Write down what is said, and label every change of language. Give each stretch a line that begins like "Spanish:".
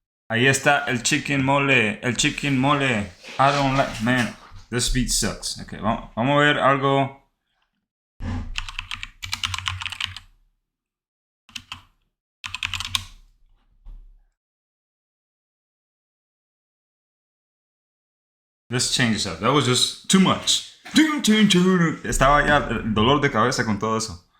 Spanish: Ahí está el chicken mole. El chicken mole.
English: I don't like, man, this beat sucks. Okay,
Spanish: vamos a ver algo.
English: Let's change this up. That was just too much.
Spanish: Estaba ya el dolor de cabeza con todo eso.